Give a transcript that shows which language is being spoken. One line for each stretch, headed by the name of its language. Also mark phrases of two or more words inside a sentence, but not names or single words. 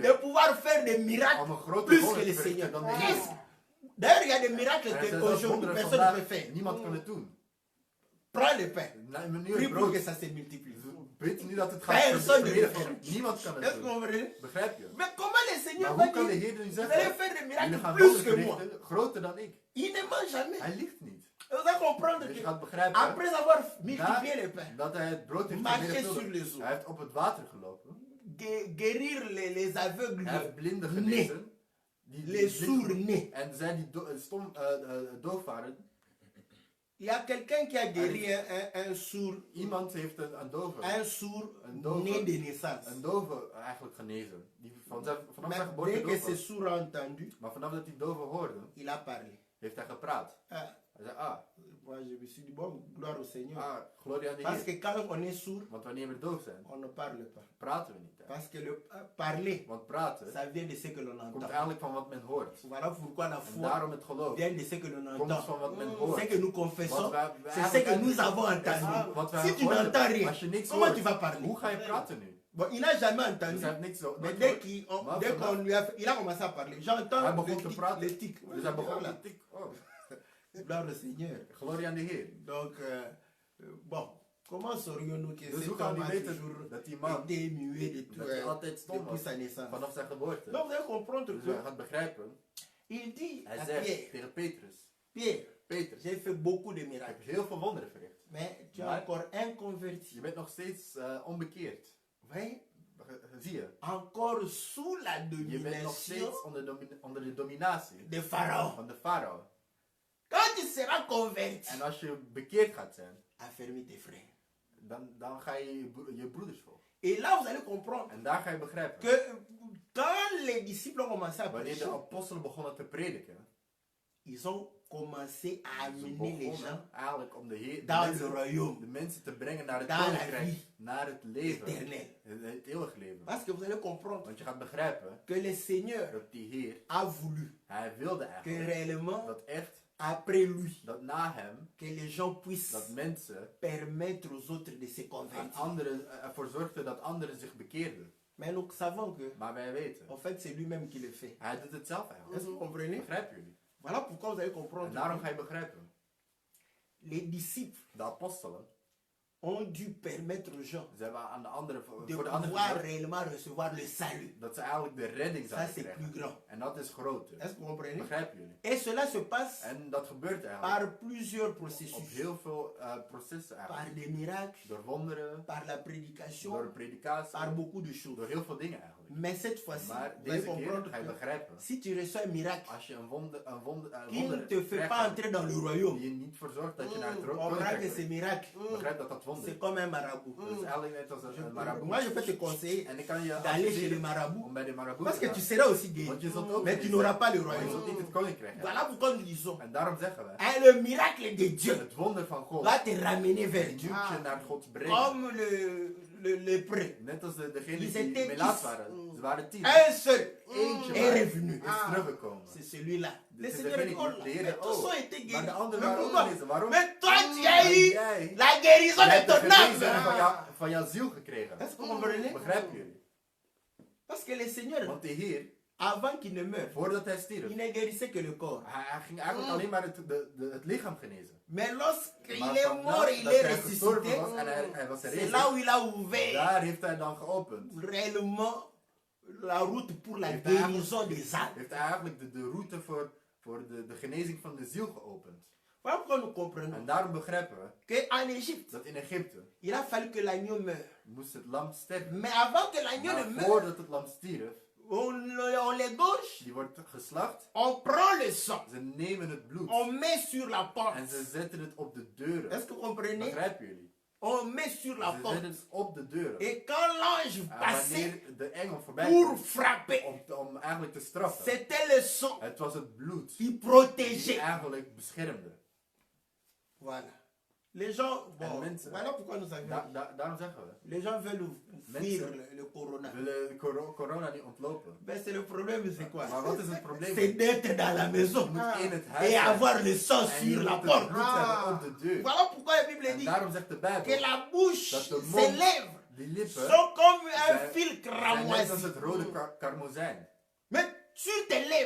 French: de pouvoir faire des
Dutch: om
French: miracles
Dutch: een grote
French: plus que
Dutch: wonder
French: le
Dutch: te
French: Seigneur.
Dutch: verrichten dan de
French: Qu'est-ce-
Dutch: Heer.
French: D'ailleurs, il y a des miracles
Dutch: En er zijn zelfs
French: qu'aujourd'hui
Dutch: wonderen
French: personne ne peut
Dutch: vandaag,
French: faire.
Dutch: niemand kan het doen.
French: Prends le pain.
Dutch: Nu
French: Prie
Dutch: het
French: pour que
Dutch: brood.
French: ça se multiplie.
Dutch: Weet nu dat het gaat
French: Personne ne
Dutch: vermeerderen.
French: le fait.
Dutch: Niemand kan
French: Est-ce
Dutch: het
French: que vous
Dutch: doen.
French: comprenez?
Dutch: Begrijp je?
French: Mais comment le
Dutch: Maar
French: Seigneur va
Dutch: hoe kan de
French: dire
Dutch: Heer nu
French: vous allez
Dutch: zeggen,
French: faire des
Dutch: jullie
French: miracles
Dutch: gaan
French: plus
Dutch: wonderen
French: que moi?
Dutch: verrichten, groter dan ik?
French: Il ne ment jamais.
Dutch: Hij liegt niet.
French: Vous allez comprendre
Dutch: Dus je
French: que
Dutch: gaat begrijpen,
French: après avoir multiplié le pain,
Dutch: dat hij het brood heeft
French: marcher
Dutch: vermenigvuldigd.
French: sur les eaux,
Dutch: Hij heeft op het water gelopen.
French: guérir les aveugles,
Dutch: Hij heeft blinden
French: nés,
Dutch: genezen.
French: les sourds nés.
Dutch: En zij die doof waren.
French: Il y a quelqu'un qui a guéri un sourd,
Dutch: Iemand heeft een dove,
French: un
Dutch: dove.
French: né de naissance.
Dutch: een dove eigenlijk genezen. Die vanaf zijn
French: Mais
Dutch: geboorte
French: dès que
Dutch: doof
French: ce
Dutch: was.
French: sourd a entendu,
Dutch: Maar vanaf dat hij dove hoorde,
French: il a parlé.
Dutch: heeft hij gepraat. Ah, Hij zei, ah,
French: Moi, je me suis dit, bon, gloire au Seigneur.
Dutch: Ah, glorie aan de
French: Parce que
Dutch: Heer.
French: quand on est sourd,
Dutch: Want wanneer we doof zijn,
French: on ne parle pas.
Dutch: praten we niet. Hè.
French: Parce que le parler,
Dutch: Want praten
French: ça vient de ce que l'on
Dutch: komt
French: entend.
Dutch: eigenlijk van wat men hoort.
French: Voilà pourquoi la
Dutch: En
French: foi
Dutch: daarom het geloof
French: vient de ce que l'on
Dutch: komt
French: entend.
Dutch: van wat men
French: Ce
Dutch: hoort.
French: que nous confessons,
Dutch: Wat wij
French: c'est ce que nous avons entendu.
Dutch: Wat wij
French: Si tu
Dutch: horen.
French: n'entends rien,
Dutch: Als je niks
French: comment
Dutch: hoort,
French: tu vas parler?
Dutch: hoe ga je praten nu?
French: Bon, il n'a jamais
Dutch: Dus
French: entendu.
Dutch: hij heeft niks zo.
French: Mais
Dutch: nooit
French: dès
Dutch: gehoord.
French: dès qu'on lui a fait, il a commencé à parler.
Dutch: Hij
French: J'entends
Dutch: begon te praten.
French: les tics.
Dutch: Dus hij begon
French: Voilà.
Dutch: te tik. Oh.
French: Gloire au Seigneur.
Dutch: Glorie aan de Heer.
French: Donc, bon, comment saurions-nous que
Dutch: Dus
French: cet
Dutch: hoe gaan
French: homme
Dutch: we
French: a
Dutch: weten
French: toujours
Dutch: dat die man,
French: été muet de tout,
Dutch: dat hij altijd stom
French: depuis
Dutch: was
French: sa naissance?
Dutch: vanaf zijn geboorte?
French: Donc, vous allez comprendre
Dutch: Dus hij
French: que
Dutch: gaat begrijpen.
French: il dit
Dutch: Hij
French: à
Dutch: zegt
French: Pierre,
Dutch: tegen Petrus.
French: Pierre,
Dutch: Petrus,
French: j'ai fait beaucoup de
Dutch: ik heb
French: miracles,
Dutch: heel veel wonderen verricht.
French: mais tu es
Dutch: Maar-
French: encore inconverti.
Dutch: Je bent nog steeds onbekeerd.
French: Oui?
Dutch: Zie je?
French: Encore sous la
Dutch: Je bent nog
French: domination
Dutch: steeds onder de dominatie
French: de Pharaon.
Dutch: van de farao.
French: Quand tu seras converti,
Dutch: En als je bekeerd gaat zijn,
French: affermis tes frères.
Dutch: dan ga je je broeders volgen.
French: Et là, vous allez comprendre
Dutch: En daar ga je begrijpen.
French: que quand les disciples ont commencé à
Dutch: Wanneer de
French: prêcher,
Dutch: apostelen begonnen te prediken,
French: ils ont commencé à
Dutch: ze
French: amener les gens
Dutch: begonnen eigenlijk om de
French: dans le royaume
Dutch: de mensen te brengen naar het
French: Dans la
Dutch: koninkrijk,
French: vie.
Dutch: naar het leven,
French: éternel.
Dutch: het eeuwig leven.
French: Parce que vous allez comprendre
Dutch: Want je gaat begrijpen
French: que le Seigneur
Dutch: dat die Heer,
French: a voulu
Dutch: hij wilde
French: que
Dutch: eigenlijk
French: réellement,
Dutch: dat echt,
French: après lui,
Dutch: dat na hem,
French: que les gens puissent
Dutch: dat mensen
French: permettre aux autres de se
Dutch: aan
French: convertir.
Dutch: anderen ervoor zorgden dat anderen zich bekeerden.
French: Mais nous savons que,
Dutch: Maar wij weten,
French: en fait, c'est lui-même qui le fait.
Dutch: hij doet het zelf
French: Est-ce
Dutch: eigenlijk.
French: que vous comprenez?
Dutch: Begrijpen jullie?
French: Voilà pourquoi vous allez
Dutch: En
French: comprendre
Dutch: daarom
French: que
Dutch: ga je begrijpen,
French: les disciples
Dutch: de apostelen,
French: ont dû permettre aux gens
Dutch: ze hebben aan de anderen,
French: de
Dutch: voor de anderen
French: pouvoir
Dutch: gezorgd
French: réellement recevoir le salut.
Dutch: dat ze eigenlijk de redding
French: Ça,
Dutch: zouden
French: c'est plus
Dutch: krijgen.
French: grand.
Dutch: En dat is groter.
French: Est-ce que vous comprenez?
Dutch: Begrijpen jullie?
French: Et cela se passe
Dutch: En dat gebeurt eigenlijk
French: par plusieurs
Dutch: op
French: processus.
Dutch: heel veel processen
French: Par
Dutch: eigenlijk.
French: des miracles,
Dutch: Door wonderen,
French: par la
Dutch: door
French: prédication,
Dutch: predikatie,
French: par beaucoup de choses.
Dutch: door heel veel dingen eigenlijk.
French: Mais cette fois-ci,
Dutch: Maar
French: vous allez
Dutch: deze keer
French: comprendre
Dutch: ga je
French: que
Dutch: begrijpen,
French: si tu reçois un miracle
Dutch: als je een wonder
French: qui ne te fait
Dutch: krijgt,
French: pas entrer dans le royaume,
Dutch: die je niet voor zorgt dat je naar het
French: comprends que
Dutch: koninkrijk
French: ce
Dutch: brengt,
French: miracle,
Dutch: begrijp dat dat wonder
French: c'est
Dutch: is.
French: comme un marabout.
Dutch: Dat is eigenlijk net als een marabout.
French: Moi, je peux te conseiller
Dutch: En ik kan je
French: d'aller chez le
Dutch: adviseren
French: marabout
Dutch: om bij de marabout
French: parce
Dutch: te
French: que tu
Dutch: gaan.
French: seras aussi guéri.
Dutch: Want je zult ook
French: Mais tu
Dutch: genezen,
French: n'auras pas le
Dutch: maar je
French: royaume.
Dutch: zult niet het koninkrijk hebben.
French: Voilà pourquoi nous disons
Dutch: En daarom zeggen we,
French: hein, le miracle de Dieu
Dutch: het wonder van God
French: va te ramener vers
Dutch: duwt
French: Dieu.
Dutch: je naar God brengen.
French: Comme le lépreux.
Dutch: Net als degenen
French: Ils
Dutch: die
French: étaient
Dutch: melaats
French: 10.
Dutch: waren. Ze waren 10.
French: Un seul
Dutch: Eentje
French: est
Dutch: maar
French: revenu.
Dutch: is teruggekomen.
French: C'est celui-là. Le C'est Seigneur
Dutch: degene
French: dit, oh
Dutch: die
French: là,
Dutch: leren,
French: mais tous oh, ont été
Dutch: maar
French: guéris.
Dutch: de anderen
French: Mais
Dutch: waren
French: pourquoi?
Dutch: ook genezen. Waarom?
French: Mais toi, tu as
Dutch: Maar
French: eu
Dutch: jij
French: la guérison de
Dutch: hebt de
French: ton
Dutch: genezing
French: âme.
Dutch: van jouw ziel gekregen.
French: Est-ce que vous comprenez?
Dutch: Begrijpen jullie?
French: Parce que le Seigneur,
Dutch: Want de Heer,
French: avant qu'il ne meure,
Dutch: voordat hij stierf,
French: il ne guérissait que le corps.
Dutch: hij ging eigenlijk alleen maar het lichaam genezen.
French: Mais lorsqu'il
Dutch: Maar
French: est
Dutch: vanaf
French: mort, il
Dutch: dat
French: est
Dutch: hij gestorven
French: ressuscité.
Dutch: was en hij was
French: C'est
Dutch: herrezen,
French: là où il a ouvert
Dutch: daar heeft hij dan geopend.
French: réellement la route pour la
Dutch: Heeft hij
French: guérison des âmes.
Dutch: Heeft hij eigenlijk de route voor de genezing van de ziel geopend.
French: Voilà pourquoi nous comprenons
Dutch: En daarom begrijpen we
French: qu'en Égypte,
Dutch: dat in Egypte
French: il a fallu que l'agneau meure.
Dutch: moest het lam sterven.
French: Mais avant que l'agneau ne
Dutch: Maar
French: meure,
Dutch: voordat het lam stierf,
French: on l'égorge,
Dutch: die wordt geslacht,
French: on prend le sang,
Dutch: ze nemen het bloed
French: on met sur la
Dutch: en
French: porte.
Dutch: ze zetten het op de deuren.
French: Est-ce que vous comprenez?
Dutch: Begrijpen jullie?
French: On met sur la
Dutch: Ze
French: porte.
Dutch: zetten het op de deuren.
French: Et quand l'ange
Dutch: En
French: passait
Dutch: wanneer de engel voorbij
French: pour
Dutch: kwam
French: frapper,
Dutch: om eigenlijk te straffen,
French: c'était le sang
Dutch: het was het bloed
French: qui
Dutch: die
French: protégeait.
Dutch: eigenlijk beschermde.
French: Voilà. Les gens,
Dutch: En
French: bon,
Dutch: mensen,
French: voilà pourquoi nous avons.
Dutch: daarom zeggen we,
French: Les gens veulent fuir
Dutch: Mensen
French: le corona.
Dutch: we willen corona niet ontlopen.
French: Ben, c'est le problème, c'est quoi?
Dutch: Maar wat is het probleem?
French: C'est d'être dans la
Dutch: Je
French: maison
Dutch: moet in het huis
French: et
Dutch: zijn.
French: avoir le sang
Dutch: En je
French: sur la
Dutch: moet het
French: porte.
Dutch: bloed hebben op de deur.
French: Voilà pourquoi la Bible
Dutch: En
French: dit
Dutch: daarom zegt de
French: que
Dutch: Bijbel
French: la bouche,
Dutch: dat de
French: ses
Dutch: mond,
French: lèvres
Dutch: die lippen,
French: sont comme un
Dutch: zijn-
French: fil
Dutch: zijn net als
French: cramoisi.
Dutch: het rode karmozijn.
French: Mais sur tes lèvres,